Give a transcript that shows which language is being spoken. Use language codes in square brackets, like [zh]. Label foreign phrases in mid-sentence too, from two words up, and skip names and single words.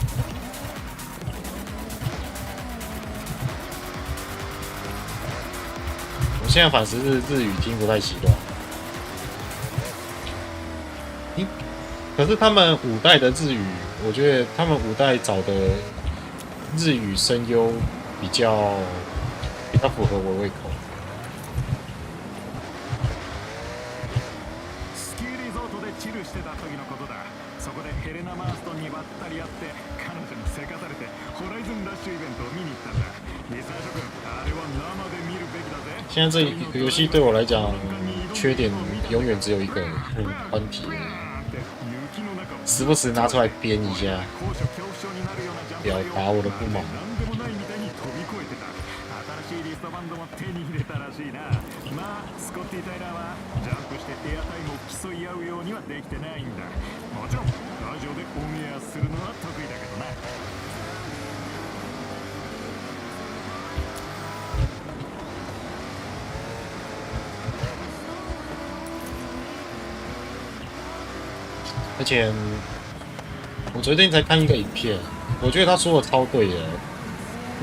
[zh] 我现在反正是日语听不太习惯。可是他们5代的日语，我觉得他们5代找的日语声优比较符合我胃口。 [ja] スキーリゾートでチルしてた時のことだ。そこでヘレナ・マーストンにばったり会って彼女にせかされてホライズンラッシュイベントを見に行ったんだ。リサーショ君、あれは生で見るべきだぜ。 [zh] 现在这个游戏对我来讲，缺点永远只有一个，宽体。时不时拿出来编一下，表达我的不满。 [ja] 新しいリストバンドも手に入れたらしいな。まあスコッティ・タイラーはジャンプしてエアタイムを競い合うようにはできてないんだ。もちろんラジオでオンエアするのは得意だけどな。 [zh] 而且我昨天才看一个影片，我觉得他说的超对的。